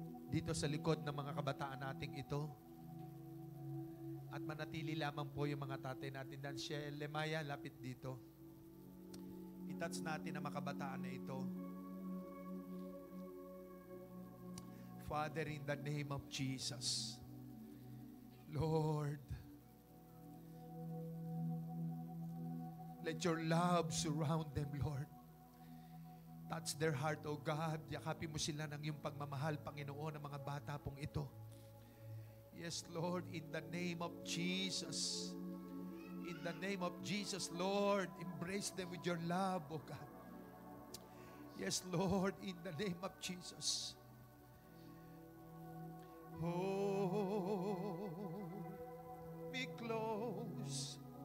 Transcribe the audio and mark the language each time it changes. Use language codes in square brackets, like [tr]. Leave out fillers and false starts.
[tl] Dito sa likod ng mga kabataan nating ito. At manatili lamang po yung mga tatay natin. Dan Shell, Lemaya, lapit dito. I-touch natin ang mga kabataan na ito. [en] Father, in the name of Jesus, Lord, let your love surround them, Lord. Touch their heart, O God. [tl] Yakapin mo sila ng iyong pagmamahal, Panginoon, ng mga bata pong ito. [en] Yes, Lord, in the name of Jesus. In the name of Jesus, Lord, embrace them with your love, O God. Yes, Lord, in the name of Jesus. Hold me close.